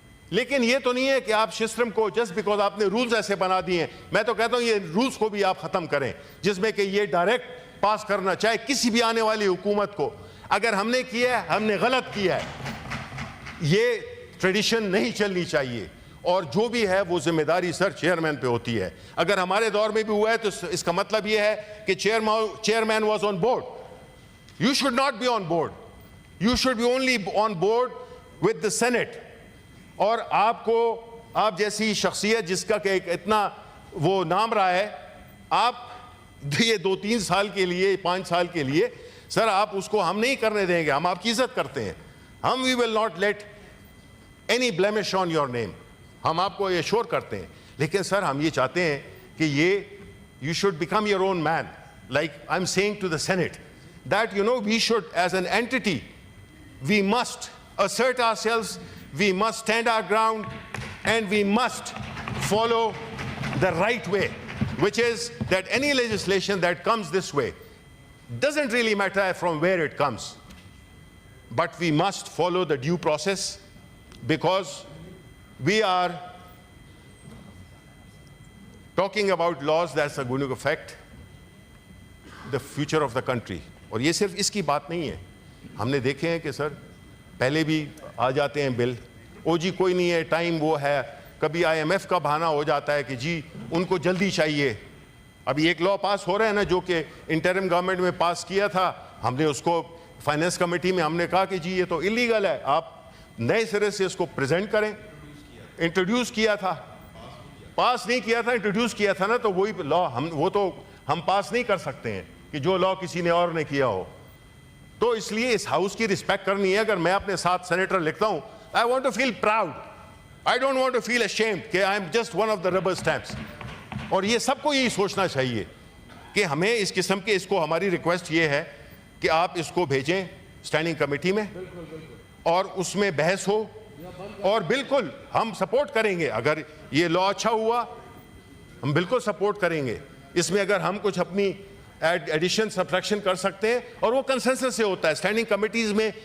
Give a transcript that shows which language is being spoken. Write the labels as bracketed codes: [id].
[ur] لیکن یہ تو نہیں ہے کہ آپ سسٹم کو [en] just because [ur] آپ نے رولز ایسے بنا دیے ہیں, میں تو کہتا ہوں یہ رولز کو بھی آپ ختم کریں جس میں کہ یہ ڈائریکٹ پاس کرنا, چاہے کسی بھی آنے والی حکومت کو. اگر ہم نے کیا ہے ہم نے غلط کیا ہے, یہ ٹریڈیشن نہیں چلنی چاہیے. اور جو بھی ہے وہ ذمہ داری سر چیئرمین پہ ہوتی ہے. اگر ہمارے دور میں بھی ہوا ہے تو اس کا مطلب یہ ہے کہ chairman [en] Was on board. You should not be on board. You should be only on board with the Senate. [ur] اور آپ کو, آپ جیسی شخصیت جس کا کہ اتنا وہ نام رہا ہے, آپ یہ 2-3 سال کے لیے 5 سال کے لیے سر آپ اس کو ہم نہیں کرنے دیں گے. ہم آپ کی عزت کرتے ہیں, ہم [en] we will not let any blemish on your name. [ur] ہم آپ کو یہ شور کرتے ہیں. لیکن سر ہم یہ چاہتے ہیں کہ یہ [en] you should become your own man. Like I'm saying to the Senate that we should as an entity, we must assert ourselves, we must stand our ground, and we must follow the right way, which is that any legislation that comes this way, doesn't really matter from where it comes, but we must follow the due process because we are talking about laws that are going to affect the future of the country. [ur] اور یہ صرف اس کی بات نہیں ہے, ہم نے دیکھے ہیں کہ سر پہلے بھی آ جاتے ہیں بل, او جی کوئی نہیں ہے ٹائم وہ ہے, کبھی IMF کا بہانہ ہو جاتا ہے کہ جی ان کو جلدی چاہیے. ابھی ایک لا پاس ہو رہا ہے نا جو کہ انٹرم گورنمنٹ میں پاس کیا تھا, ہم نے اس کو فائنانس کمیٹی میں ہم نے کہا کہ جی یہ تو انلیگل ہے, آپ نئے سرے سے اس کو پریزنٹ کریں. انٹروڈیوس کیا تھا, پاس نہیں کیا تھا, انٹروڈیوس کیا تھا نا, تو وہی لا وہ تو ہم پاس نہیں کر سکتے ہیں کہ جو لا کسی نے اور نے کیا ہو. تو اس لیے اس ہاؤس کی رسپیکٹ کرنی ہے. اگر میں اپنے ساتھ سینیٹر لکھتا ہوں, [en] I want to feel proud, I don't want to feel ashamed کہ I am just one of the rubber stamps. [ur] اور یہ سب کو یہی سوچنا چاہیے کہ ہمیں اس قسم کے اس کو ہماری ریکویسٹ یہ ہے کہ آپ اس کو بھیجیں اسٹینڈنگ کمیٹی میں اور اس میں بحث ہو, اور بالکل ہم سپورٹ کریں گے. اگر یہ لا اچھا ہوا ہم بالکل سپورٹ کریں گے. اس میں اگر ہم کچھ اپنی ایڈیشن سبٹریکشن کر سکتے ہیں, اور وہ کنسنسس سے ہوتا ہے اسٹینڈنگ کمیٹیز میں.